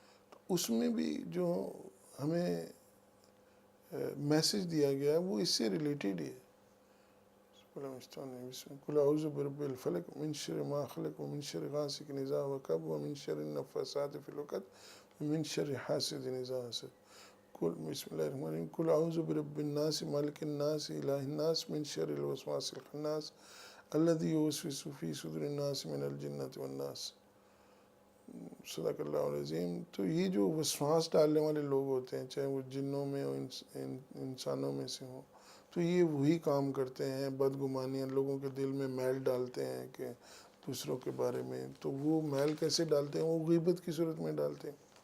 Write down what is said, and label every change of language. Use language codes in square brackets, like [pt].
[ur] تو اس میں بھی جو ہمیں میسج دیا گیا ہے وہ اس سے ریلیٹڈ ہے. [ar] قل اعوذ برب الفلق من شر ما خلق ومن شر غاسق اذا وقب ومن شر النفاثات في العقد ومن شر حاسد اذا حسد. قل بسم اللہ الرحمن الرحیم قل اعوذ برب الناس مالک الناس الہ الناس من شر الوسواس الخناس الذي يوسوس في صدور الناس من الجنة والناس. صدق اللہ العظیم. [ur] تو یہ جو وسواس ڈالنے والے لوگ ہوتے ہیں, چاہے وہ جنوں میں ہو انسانوں میں سے ہوں, تو یہ وہی کام کرتے ہیں, بدگمانیاں لوگوں کے دل میں میل ڈالتے ہیں کہ دوسروں کے بارے میں. تو وہ میل کیسے ڈالتے ہیں؟ وہ غیبت کی صورت میں ڈالتے ہیں.